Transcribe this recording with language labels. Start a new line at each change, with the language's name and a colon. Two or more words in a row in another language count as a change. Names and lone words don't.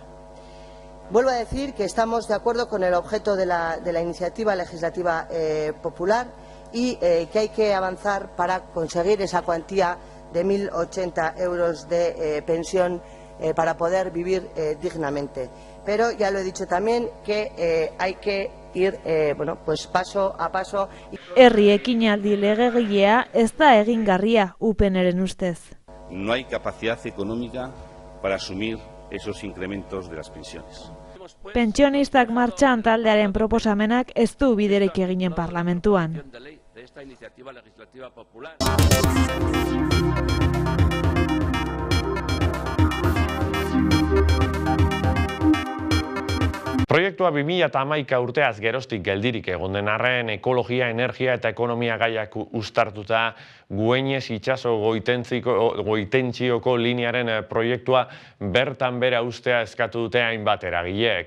Spanish: Vuelvo a decir que estamos de acuerdo con el objeto de la iniciativa legislativa popular y que hay que avanzar para conseguir esa cuantía de 1.080 euros de pensión para poder vivir dignamente. Pero ya lo he dicho también que hay que ir paso a paso.
Basque: Herri ekinaldi legegilea ez da egingarria UPNren ustez.
Spanish: No hay capacidad económica para asumir esos incrementos de las pensiones.
Basque: Pentsionistak martxan taldearen proposamenak ez du biderik eginen parlamentuan. Proiektua 2011 urteaz geroztik geldirik egon den arren ekologia, energia eta ekonomia gaiak uztartuta Güeñes itsaso goitentzioko linearen proiektua bertan bera ustea eskatu dute hainbat eragileek.